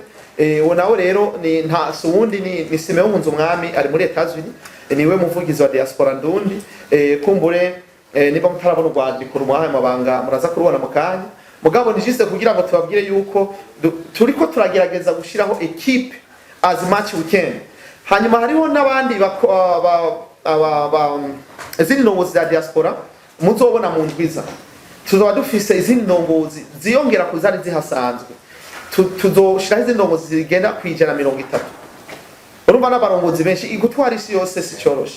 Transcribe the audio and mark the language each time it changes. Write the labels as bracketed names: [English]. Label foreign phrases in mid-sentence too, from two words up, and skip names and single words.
[Rundi] Nawe rero ni nta suwundi ni Simeon Nzumwami ari muri Etats-Unis niwe muvugizi wa diaspora ndundi kumbure niba mutarabona urwandiko rumwahaye amabanga muraza kurubona mukanya mugabo nijise kugira ngo tubabwire yuko turiko turagerageza gushiraho equipe [English] as much we can. [Rundi] Hanyuma hariho nabandi izindi ndongozi za diaspora muzobona mu ndwiza tuzoba dufise izindi ndongozi ziyongera kuzari zihasanzwe tuzoshiraho izindi ndongozi zigenda kwijana 30 urumva n'abarongozi benshi gutwara isi yose si cyoroshe.